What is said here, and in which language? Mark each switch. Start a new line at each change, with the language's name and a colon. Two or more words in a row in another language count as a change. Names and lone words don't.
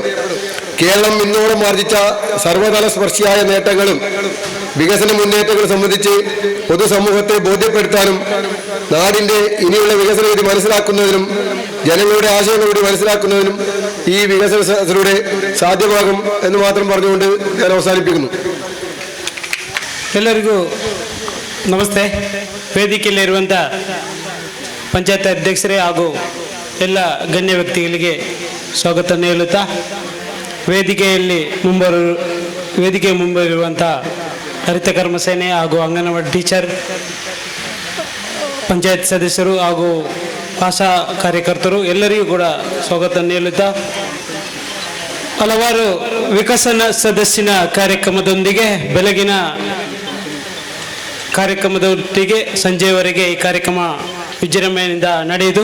Malayalam: കേരളം ഇന്നോളം ആർജിച്ച സർവതല സ്പർശിയായ നേട്ടങ്ങളും വികസന മുന്നേറ്റങ്ങളും സംബന്ധിച്ച് പൊതുസമൂഹത്തെ ബോധ്യപ്പെടുത്താനും നാടിൻ്റെ ഇനിയുള്ള വികസന രീതി മനസ്സിലാക്കുന്നതിനും ജനങ്ങളുടെ ആശയങ്ങൾ കൂടി മനസ്സിലാക്കുന്നതിനും ഈ വികസന സദസ്സിലൂടെ ಸಾಧ್ಯವಾகும் എന്ന് മാത്രം പറഞ്ഞുകൊണ്ട് ഞാൻ ಅವಸಾನಿಪಿക്കുന്നു.
Kannada: ಎಲ್ಲರಿಗೂ ನಮಸ್ತೆ. ವೇದಿಕೆಯಲ್ಲಿರುವಂಥ ಪಂಚಾಯತ್ ಅಧ್ಯಕ್ಷರೇ ಹಾಗೂ ಎಲ್ಲ ಗಣ್ಯ ವ್ಯಕ್ತಿಗಳಿಗೆ ಸ್ವಾಗತ ನೀಡುತ್ತಾ, ವೇದಿಕೆ ಮುಂಬರುವಂಥ ಹರಿತ ಕರ್ಮಸೇನೆ ಹಾಗೂ ಅಂಗನವಾಡಿ ಟೀಚರ್, ಪಂಚಾಯತ್ ಸದಸ್ಯರು ಹಾಗೂ ಆಶಾ ಕಾರ್ಯಕರ್ತರು ಎಲ್ಲರಿಗೂ ಕೂಡ ಸ್ವಾಗತ ನೀಡುತ್ತಾ, ಹಲವಾರು ವಿಕಸನ ಸದಸ್ಸಿನ ಕಾರ್ಯಕ್ರಮದೊಂದಿಗೆ ಬೆಳಗಿನ ಕಾರ್ಯಕ್ರಮದೊಟ್ಟಿಗೆ ಸಂಜೆಯವರೆಗೆ ಈ ಕಾರ್ಯಕ್ರಮ ವಿಜೃಂಭಣೆಯಿಂದ ನಡೆಯಿತು.